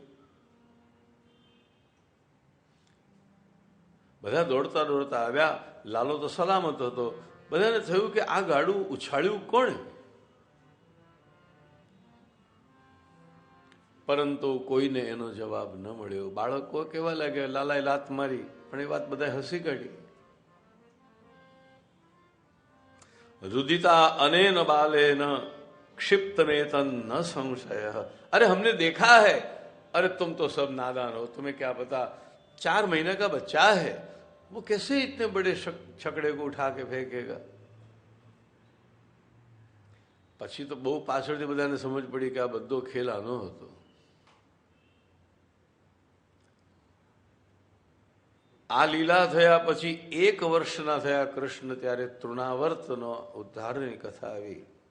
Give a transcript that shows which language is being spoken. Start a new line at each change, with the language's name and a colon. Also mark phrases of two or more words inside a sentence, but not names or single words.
Gujarati: બધા દોડતા દોડતા આવ્યા. લાલો તો સલામત હતો. બધાને થયું કે આ ગાડું ઉછાળ્યું કોણે? પરંતુ કોઈને એનો જવાબ ન મળ્યો. બાળકો કેવા લાગ્યા, લાલાએ લાત મારી, પણ એ વાત બધાએ હસી કાઢી.
Sanskrit: रुदिता अनेन बालेन क्षिप्त नेतन न संशय.
Hindi: अरे हमने देखा है. अरे तुम तो सब नादान हो, तुम्हें क्या पता, 4 महीने का बच्चा है, वो कैसे इतने बड़े छकड़े को उठा के फेंकेगा.
Gujarati: પછી તો બહુ પાછળથી બધાને સમજ પડી કે આ બધો ખેલ આનો હતો. આ લીલા થયા પછી 1 વર્ષના થયા કૃષ્ણ, ત્યારે તૃણાવર્તનો ઉદ્ધારની કથા આવી.